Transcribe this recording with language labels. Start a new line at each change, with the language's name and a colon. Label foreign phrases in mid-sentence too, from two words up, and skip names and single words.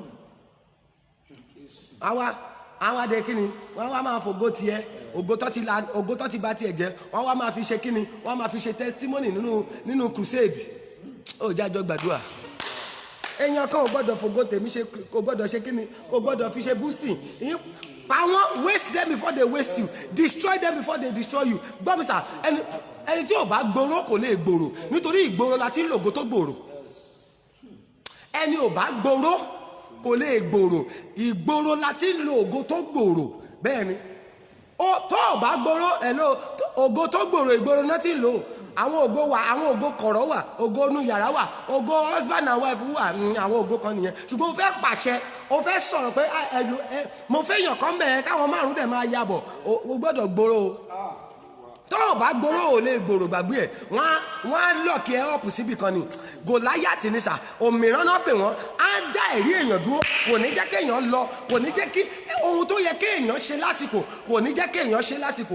Yoruba: àwọn adé kíni wọ́n wá máa fògo tiẹ̀ ògo tó ti bá tiẹ̀ jẹ́ wọ́n wá máa fi ṣe kíni wọ́n máa fi ṣe testimony nínú crusade ó jájọ́ gbàdúrà èèyàn kan ò gbọ́dọ̀ fògo tèmi ṣe kò gbọ́dọ̀ ṣe kíni kò gbọ́dọ̀ fi ṣe boosting pa wọ́n
English: waste them before they waste you destroy them before they destroy you
Yoruba: gbọ́mísà ẹni tí ò bá gbòòrò kò lè gbòòrò nítorí ìgbòòrò la ti ń lògo tó gbòòrò ẹni ò bá gbòòrò kò lè gbòòrò ìgbòòrò la ti ń lo ògo tó gbòòrò bẹ́ẹ̀ ni tó o bá gbòòrò ògo tó gbòòrò ìgboro náà ti ń lò àwọn ògo wà, àwọn ògo kọ̀rọ̀ wà, ògo inú yàrá wà, ògo
English: husband and wife
Yoruba: wà, àwọn ògo kan nìyẹn. Ṣùgbọ́n o fẹ́ pàṣẹ, o fẹ́ sọ̀rọ̀ pé mo fẹ́ yàn kán bẹ̀ẹ́ káwọn márùn-ún dẹ̀ máa yabọ̀, o gbọ́dọ̀ gbòòrò o. Tó o bá gbòòrò ò lè gbòòrò gbàgbé ẹ̀, wọ́n á lọ́ọ̀kì ẹ̀ ọ̀pù síbì kan ni. Gòláyàtì ni sà, òmìrán náà pè wọ́n, á dá ẹ̀rí èèyàn dúró, kò ní jẹ́ kéèyàn lọ, kò ní jẹ́ kí ohun tó yẹ kéèyàn ṣe lásìkò, kò ní jẹ́ kéèyàn ṣe lásìkò.